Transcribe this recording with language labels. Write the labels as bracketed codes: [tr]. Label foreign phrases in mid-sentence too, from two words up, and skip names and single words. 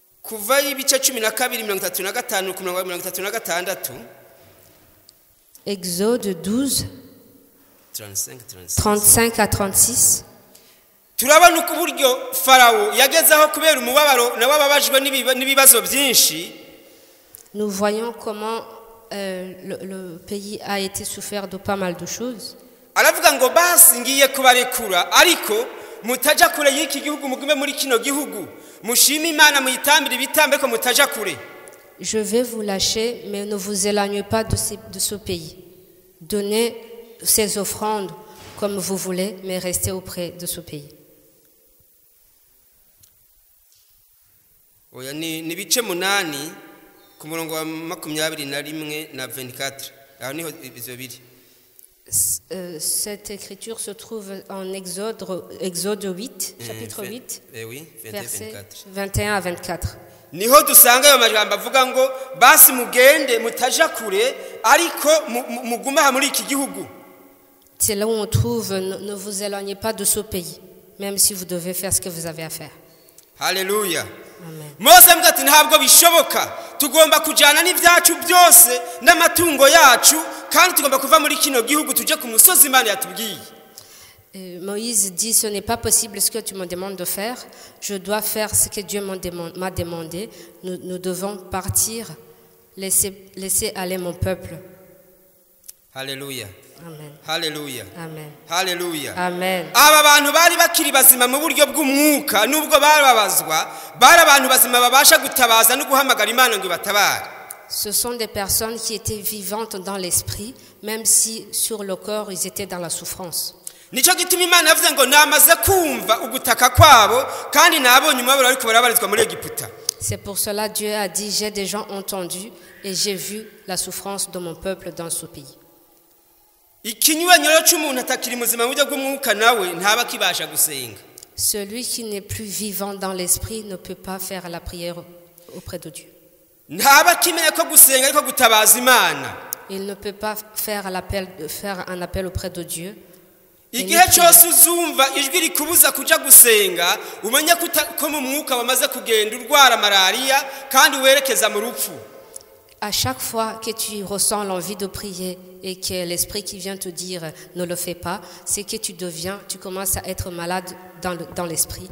[rn] kuva ibice 12:35-36. [fr] Exode 12, 35 à 36. [rn] turabona uko uburyo Farawo yagezaho kubera umubabaro n'abababajwe n'ibibazo byinshi. [fr] Nous voyons comment le pays a été souffert de pas mal de choses. [rn] Aravuga ngo basi ngiye kubarekura ariko mutaja kure y'iki gihugu mugume muri kino gihugu mushime Imana muyitambire ibitambe ko mutaja kure. [fr] Je vais vous lâcher, mais ne vous éloignez pas de ce pays. Donnez ces offrandes comme vous voulez, mais restez auprès de ce pays. [rn] Oya ni bice 8 ku murongo wa 21 na 24. Aho niho izo biri. [fr] Cette écriture se trouve en Exode 8, chapitre 8, oui, versets 21 à 24. [rn] Niho dusanga ayo majambo avuga ngo basi mugende mutaja kure ariko muguma muri iki gihugu. [fr] C'est là où on trouve ne vous éloignez pas de ce pays, même si vous devez faire ce que vous avez à faire. [rn] Haleluya. [fr] Amen. [rn] Mose ambwira ati ntabwo bishoboka tugomba kujana n'ivyacu byose n'amatungo yacu kandi tugomba kuva muri kino gihugu tuje ku musozi Imana yatubwiye. [fr] Moïse dit ce n'est pas possible ce que tu me demandes de faire, je dois faire ce que Dieu m'a demandé. Nous devons partir, laisser aller mon peuple. [rn] Haleluya. [fr] Amen. [rn] Haleluya. [fr] Amen. [rn] Haleluya. [fr] Amen. [rn] Aba bantu bari bakiri bazima mu buryo bw'umwuka nubwo barabazwa bari abantu bazima babasha gutabaza no guhamagara Imana ngo batabare. [fr] Ce sont des personnes qui étaient vivantes dans l'esprit, même si sur le corps ils étaient dans la souffrance. [rn] Nico gituma Imana yavuze ngo namaze kumva ugutaka kwabo kandi nabonye umubabaro ariko barabarizwa muri Egiputa. [fr] C'est pour cela Dieu a dit j'ai déjà entendu et j'ai vu la souffrance de mon peuple dans ce pays. [rn] Ikinyuranyo cy'umuntu atakiri muzima mu buryo bw'umwuka nawe ntaba kibasha gusenga. [fr] Celui qui n'est plus vivant dans l'esprit ne peut pas faire la prière auprès de Dieu. [rn] Ntaba kimenya ko gusenga ariko gutabaza Imana. [fr] Il ne peut pas faire un appel auprès de Dieu. [rn] Igihe cyose uzumva ijwi rikubuza kuja gusenga umenye ko mu mwuka wamaze kugenda urwara malaria kandi werekeza mu rupfu. [fr] À chaque fois que tu ressens l'envie de prier et que l'esprit qui vient te dire ne le fais pas, c'est que tu commences à être malade dans l'esprit.